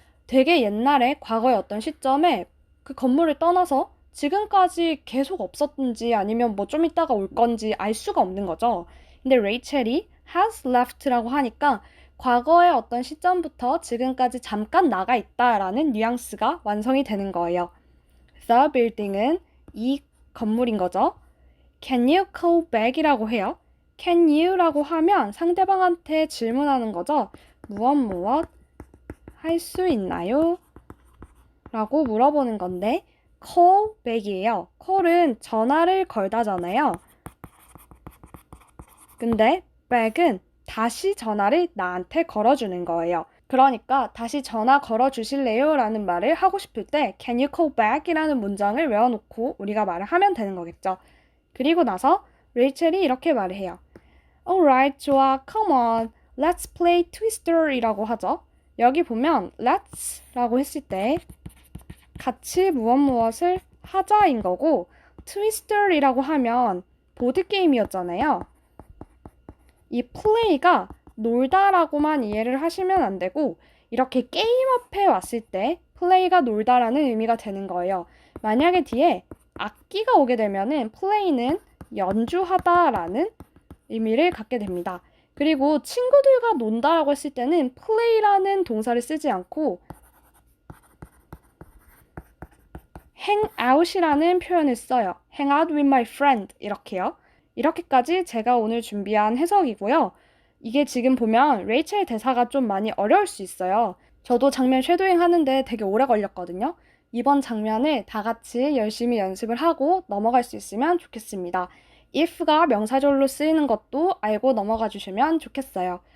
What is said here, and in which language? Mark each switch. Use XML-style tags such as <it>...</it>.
<ko>되게 옛날에 과거의 어떤 시점에 그 건물을 떠나서 지금까지 계속 없었는지 아니면 뭐 좀 있다가 올 건지 알 수가 없는 거죠. 근데 레이첼이 has left라고 하니까 과거의 어떤 시점부터 지금까지 잠깐 나가 있다라는 뉘앙스가 완성이 되는 거예요. The building은 이 건물인 거죠.</ko> <en>Can you call back</en> <ko>이라고 해요. Can you라고 하면 상대방한테 질문하는 거죠. 무엇 할 수 있나요? 라고 물어보는 건데 call back이에요. call은 전화를 걸다잖아요. 근데 back은 다시 전화를 나한테 걸어주는 거예요. 그러니까 다시 전화 걸어주실래요? 라는 말을 하고 싶을 때</ko> <en>Can you call back?</en> <ko>이라는 문장을 외워놓고 우리가 말을 하면 되는 거겠죠. 그리고 나서 레이첼이 이렇게 말을 해요.</ko> <en>Alright,</en> <ko>좋아,</ko> <en>come on, let's play Twister</en> <ko>이라고 하죠. 여기 보면 let's 라고 했을 때 같이 무엇을 하자인 거고 Twister 이라고 하면 보드게임이었잖아요. 이 play가 놀다라고만 이해를 하시면 안 되고 이렇게 게임 앞에 왔을 때 play가 놀다라는 의미가 되는 거예요. 만약에 뒤에 악기가 오게 되면은 play는 연주하다라는 의미를 갖게 됩니다. 그리고 친구들과 논다라고 했을 때는 play라는 동사를 쓰지 않고 hang out이라는 표현을 써요.</ko> <en>hang out with my friend</en> <ko>이렇게요. 이렇게까지 제가 오늘 준비한 해석이고요. 이게 지금 보면 레이첼 대사가 좀 많이 어려울 수 있어요. 저도 장면 쉐도잉 하는데 되게 오래 걸렸거든요. 이번 장면을 다 같이 열심히 연습을 하고 넘어갈 수 있으면 좋겠습니다. if가 명사절로 쓰이는 것도 알고 넘어가 주시면 좋겠어요.</ko>